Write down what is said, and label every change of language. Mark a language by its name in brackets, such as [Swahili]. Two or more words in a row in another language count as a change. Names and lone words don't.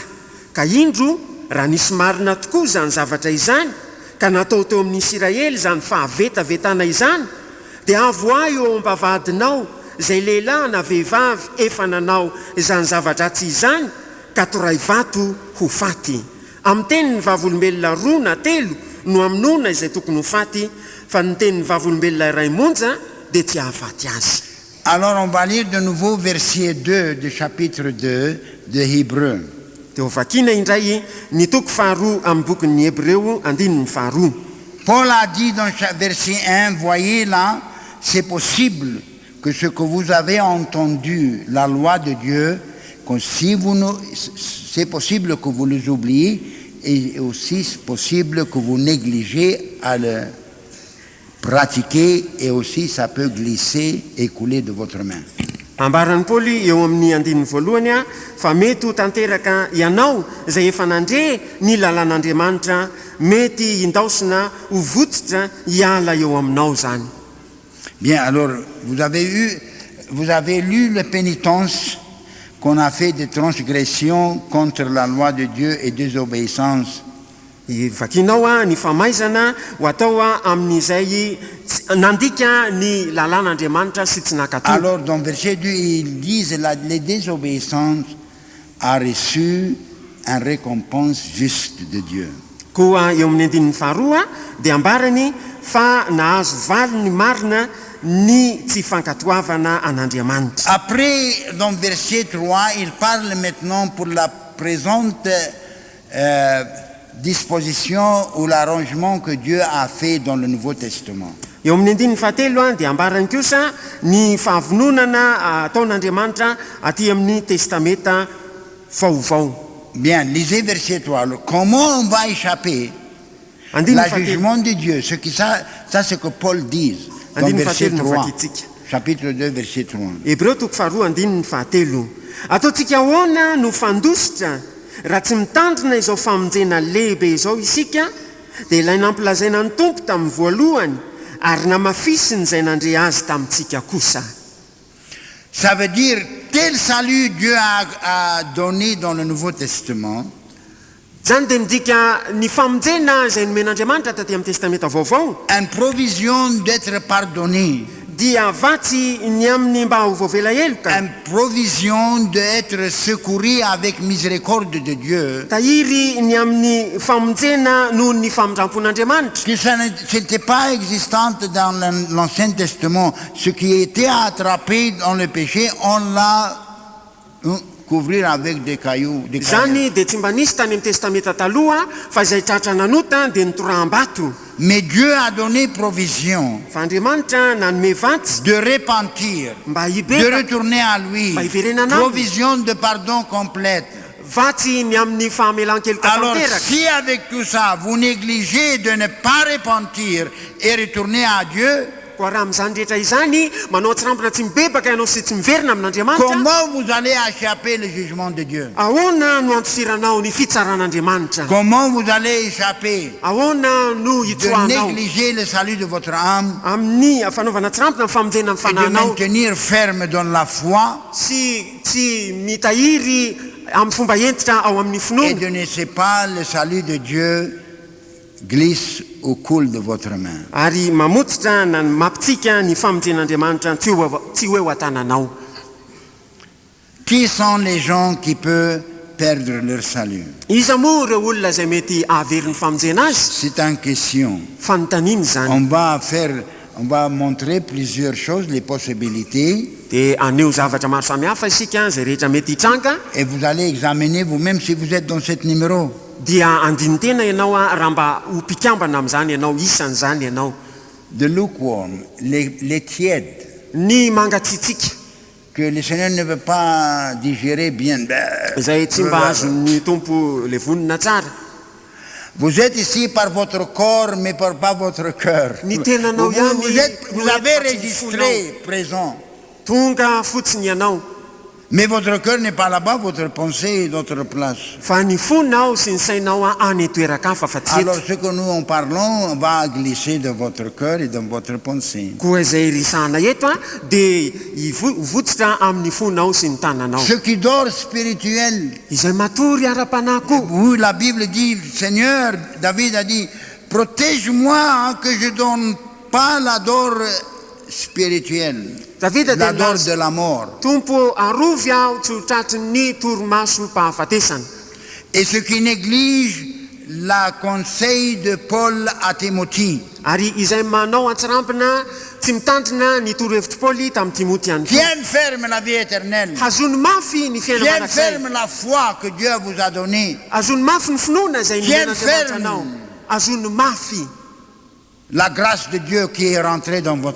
[Malagasy] Ka indro raha nisy marina tokoa zany zavatra izany ka natao teo amin'ny Israely zany fahavetavetana izany dia avoa eo am-bavadinao izay lehilahy na vehivavy efa nanao izany zavatra tsy izany ka toray vato ho faty. Amin'ny tenin'ny vavolombelona roa na telo no aminona izay tokony ho faty, fa ny tenin'ny vavolombelona iray monja dia tsy ahafaty azy. [French] Alors on va lire de nouveau verset 2 du chapitre 2 de Hébreux. [Malagasy] Dia ho vakiana indray ny toko faharoa amin'ny bokin'ny Hébreu andininy faharoa. [French] Paul a dit dans verset 1, voyez là, c'est possible que ce que vous avez entendu, la loi de Dieu, que si vous c'est possible que vous les oubliez et aussi c'est possible que vous négligez à le pratiquer et aussi ça peut glisser et couler de votre main. [Malagasy] Ambaran'ny Paoly eo amin'ny andininy voalohany fa mety ho tanteraka ianao izay efa nandre ny lalàn'Andriamanitra, mety indaosina ho votsitra hiala eo aminao zany. [French] Bien, alors vous avez lu la pénitence qu'on a fait des transgressions contre la loi de Dieu et désobéissance. [Malagasy] Vakinao ny famaizana ho atao amin'izay nandika ny lalàn'Andriamanitra sy tsy nakatao. [French] Alors dans verset 2 ils disent les désobéissances a reçu une récompense juste de Dieu. [Malagasy] Koa eo amin'ny andininy faharoa dia ambarany fa nahazo valiny marina ny tsy fankatoavana an'Andriamanitra. [French] Après dans verset 3 il parle maintenant pour la présente disposition ou l'arrangement que Dieu a fait dans le Nouveau Testament. [Malagasy] Eo amin'ny andininy fahatelo dia ambarany kosa ny fahavononana ataon'Andriamanitra aty amin'ny testameta vaovao. [French] Bien, lisez verset 3. Alors, comment on va échapper le jugement de Dieu? Ça c'est que Paul dit dans verset 3, chapitre 2, verset 3. [Malagasy] Hébreu toko faharoa andininy fahatelo. Ataontsika ahoana no fandositra raha tsy mitandrina izao famonjena lehibe izao isika dia ilay nampilazaina ny tompo tamin'ny voalohany ary namafisiny izay nandre azy tamintsika kosa. [French] Ça veut dire tel salut Dieu a donné dans le Nouveau Testament. [Malagasy] Zany dia midika ny famonjena izay nomen'Andriamanitra taty amin'ny testameta vaovao. [French] Une provision d'être pardonné. [Malagasy] Dia vatsy ny amin'ny mba ho voavela heloka. [French] Une provision d'être secouru avec miséricorde de Dieu. [Malagasy] Tahiry ny amin'ny famonjena noho ny famondrampon'Andriamanitra. [French] Que ça n'était pas existante dans l'Ancien Testament. Ce qui était attrapé dans le péché, on l'a couvrir avec des cailloux. [Malagasy] Zany dia tsy mba nisy tany amin'ny testameta taloha fa izay tratra nanota dia nitoraham-bato. [French] Mais Dieu a donné provision [Malagasy] Fa Andriamanitra nanome vatsy [French] de repentir, [Malagasy] mba [French] de [Malagasy] hibeka [French] retourner à lui, [Malagasy] mba hiverenana aminy. [French] provision de pardon complète. [Malagasy] vatsy ny amin'ny fahamelan-keloka [French] Alors, [Malagasy] tanteraka. [French] si avec tout ça, vous négligez de ne pas repentir et retourner à Dieu, [Malagasy] koa raha amin'izany rehetra izany manao atsirampina tsy mibebaka ianao sy tsy miverina amin'Andriamanitra, [French] comment vous allez échapper le jugement de Dieu? [Malagasy] ahoana no antosiranao ny fitsaran'Andriamanitra? [French] Comment vous allez échapper [Malagasy] Ahoana no [French] de [Malagasy] hitsoanao [French] négliger le salut de votre âme [Malagasy] amin'ny fanaovana atsirampina ny famonjena amin'ny [French] et de [Malagasy] fanahinao [French] maintenir ferme dans la foi [Malagasy] sy tsy mitahiry amin'ny fomba entitra ao amin'ny [French] et [Malagasy] finoana, [French] de ne laisser pas le salut de Dieu glisse au coul de votre main? [Malagasy] ary mamotsitra na mampitsika ny famonjen'Andriamanitra tsy hoe ho atananao. [French] Qui sont les gens qui peuvent perdre leur salut? [Malagasy] Iza moa ireo olona izay mety ahavery ny famonjena azy? [French] C'est en question. [Malagasy] Fanontaniana izany. [French] On va montrer plusieurs choses, les possibilités, [Malagasy] Dia aneo zavatra maro samihafa isika izay rehetra mety hitranga, [French] et vous allez examiner vous-même si vous êtes dans ce numéro. [Malagasy] dia andinitena ianao raha mba ho mpikambana amin'izany ianao, isan'izany ianao. [French] De lukewarm, les tièdes, [Malagasy] Ny mangatsitsika [French] que le Seigneur ne veut pas digérer bien. [Malagasy] izay tsy mba azon'ny tompo le vonina tsara. [French] Vous êtes ici par votre corps, mais pas votre cœur. [Malagasy] Ny tenanao ihany [French] Vous avez registré présent, [Malagasy] tonga fotsiny ianao, [French] mais votre cœur n'est pas là-bas, votre pensée est d'autre place. [Malagasy] fa ny fonao sy ny sainao any toeraka hafa fa tsy [French] Alors [Malagasy] eto. [French] ce que nous en parlons va glisser dans votre cœur et dans votre pensée. [Malagasy] Koa izay risahana eto dia hivotsitra amin'ny fonao sy ny tananao. [French] Ce qui dort spirituel. [Malagasy] Izay matory ara-panahy koa. [French] Oui, la Bible dit, Seigneur, David a dit, protège-moi que je ne donne pas la dor spirituelle, [Malagasy] Davida [French] la [Malagasy] dia [French] dor [Malagasy] milaza, [French] de la mort. [Malagasy] Tompo arovy aho tsy ho tratrin'ny torimaso-pahafatesana. [French] Et ce qui néglige la conseil de Paul à Timothée. [Malagasy] Ary izay manao atsirampina tsy mitandrina ny torohevitry Paoly tamin'ny Timothée ihany koa. [French] Tiens ferme la vie éternelle. [Malagasy] Hazony mafy ny fiainana [French] Tiens [Malagasy] manak'izay. [French] ferme la foi que Dieu vous a donnée. [Malagasy] Azony mafy ny finoana izay [French] Tiens [Malagasy] nomen'Andriamanitra [French] ferme. [Malagasy] anao. Azony mafy [French] La grâce de Dieu qui est rentrée dans votre